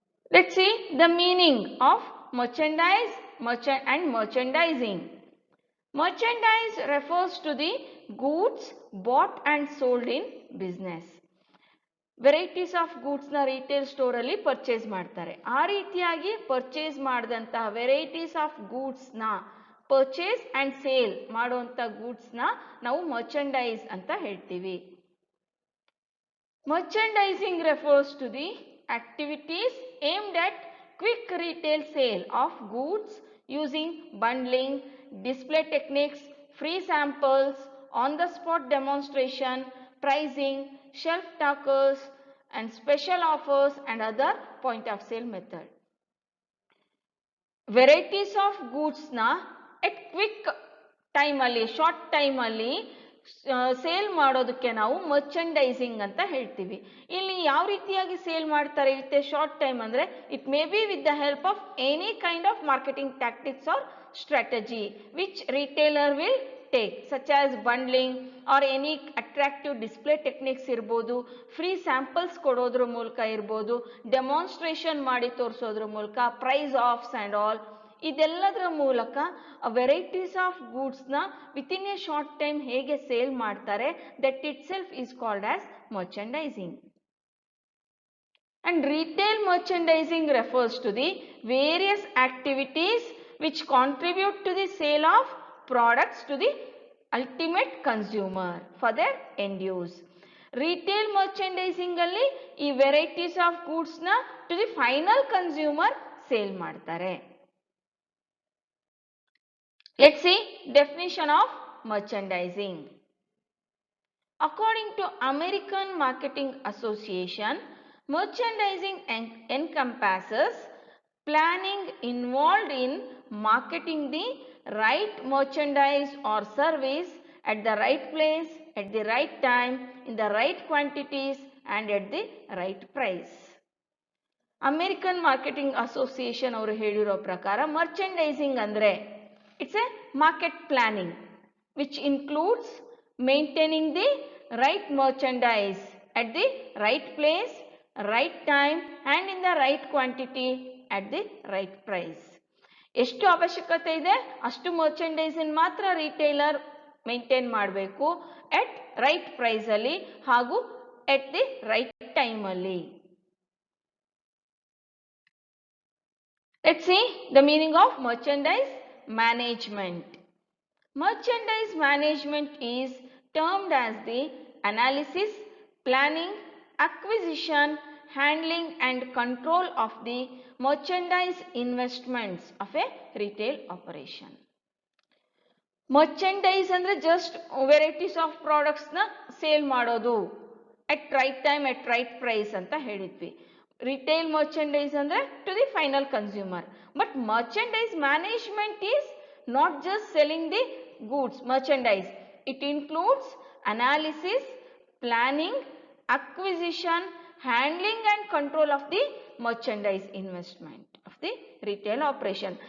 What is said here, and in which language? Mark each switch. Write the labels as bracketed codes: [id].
[en] Let's see the meaning of merchandise and merchandising. Merchandise refers to the goods bought and sold in business. [kn] Varieties of ಗೂಡ್ಸ್ನ retail ಸ್ಟೋರಲ್ಲಿ purchase ಮಾಡ್ತಾರೆ. ಆ ರೀತಿಯಾಗಿ purchase ಮಾಡಿದಂತಹ varieties of ಗೂಡ್ಸ್ನ purchase and sale ಮಾಡುವಂಥ ಗೂಡ್ಸ್ನ ನಾವು merchandise ಅಂತ ಹೇಳ್ತೀವಿ. [en] Merchandising refers to the activities aimed at quick retail sale of goods using bundling, display techniques, free samples, on-the-spot demonstration, pricing, shelf talkers and special offers and other point of sale method. Varieties of goods [kn] na [en] at quick time [kn] ಅಲ್ಲಿ short time ಅಲ್ಲಿ sale ಮಾಡೋದಕ್ಕೆ ನಾವು ಮರ್ಚಂಡೈಸಿಂಗ್ ಅಂತ ಹೇಳ್ತೀವಿ. ಇಲ್ಲಿ ಯಾವ ರೀತಿಯಾಗಿ sale ಮಾಡ್ತಾರೆ ಇರುತ್ತೆ ಶಾರ್ಟ್ ಟೈಮ್ ಅಂದ್ರೆ [en] it may be with the help of any kind of marketing tactics or strategy which retailer will take such as bundling or any attractive display techniques ಇರ್ಬೋದು, free samples ಕೊಡೋದ್ರ ಮೂಲಕ ಇರ್ಬೋದು, demonstration ಮಾಡಿ ತೋರಿಸೋದ್ರ ಮೂಲಕ, price offs and all, [kn] ಇದೆಲ್ಲದರ ಮೂಲಕ varieties of ಗೂಡ್ಸ್ನ within A short time ಹೇಗೆ sale ಮಾಡ್ತಾರೆ that it self is called as ಮರ್ಚಂಡೈಸಿಂಗ್. [en] And retail merchandising refers to the various activities which contribute to the sale of products to the ultimate consumer for their end use. [kn] Retail merchandising ಅಲ್ಲಿ ಈ varieties of ಗೂಡ್ಸ್ನ to the final consumer sale ಮಾಡ್ತಾರೆ. [en] Let's see definition of merchandising. According to American Marketing Association, merchandising encompasses planning involved in marketing the right merchandise or service at the right place, at the right time, in the right quantities and at the right price. American Marketing Association [kn] ಅವರು ಹೇಳಿರೋ ಪ್ರಕಾರ [en] Merchandising ಅಂದರೆ it's a market planning which includes maintaining the right merchandise at the right place, right time and in the right quantity at the right price. [kn] ಎಷ್ಟು ಅವಶ್ಯಕತೆ ಇದೆ ಅಷ್ಟು ಮರ್ಚಂಡೈಸನ್ನು ಮಾತ್ರ retailer maintain ಮಾಡಬೇಕು ಎಟ್ ರೈಟ್ ಪ್ರೈಸ್ ಅಲ್ಲಿ ಹಾಗೂ ಎಟ್ ದಿ ರೈಟ್ ಟೈಮ್ ಅಲ್ಲಿ. [en] Let's see the meaning of merchandise management. Merchandise management is termed as the analysis, planning, acquisition, handling and control of the merchandise investments of a retail operation. Merchandise ಅಂದ್ರೆ just varieties of products ನ sale ಮಾಡೋದು at right time at right price [kn] ಅಂತ ಹೇಳಿದ್ವಿ. [en] Retail merchandise ಅಂದ್ರೆ to the final consumer. But merchandise management is not just selling the goods, merchandise. It includes analysis, planning, acquisition, handling and control of the merchandise investment of the retail operation.